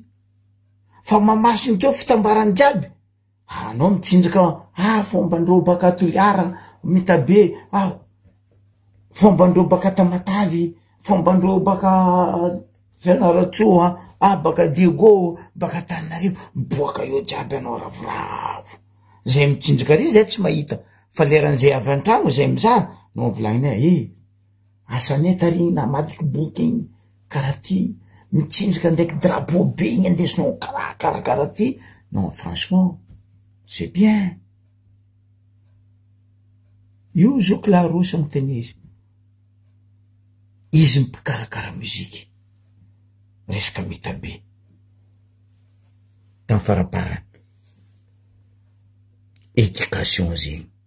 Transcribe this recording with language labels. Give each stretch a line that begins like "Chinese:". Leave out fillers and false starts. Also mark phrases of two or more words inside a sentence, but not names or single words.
Malagasy: Fa Mahamasina teo fitambarany jiaby. Anao mitsinjaka, fombandreo baka Toliara, mitabe, fombandreo baka Tamatavy, fombandreo baka Fianaratsoa, baka Diego, baka Tananarivo, boaka io jiaby anao ravoravo. Zay mitsinjaka ry zay tsy mahita. Fa leran'izay avy an-trano zay mizaha, no volagny asanay tary namadiky boky igny, karaha ty, mitsinjaka ndraiky drapeau be igny andesinao karaha ty.
French: Non, franchement, c'est bien.
Malagasy: Io zoko la rosa miteny izy. Izy mpikarakara muzika. Resaka mitabe. Tamin'ny faraparany. Éducation zegny.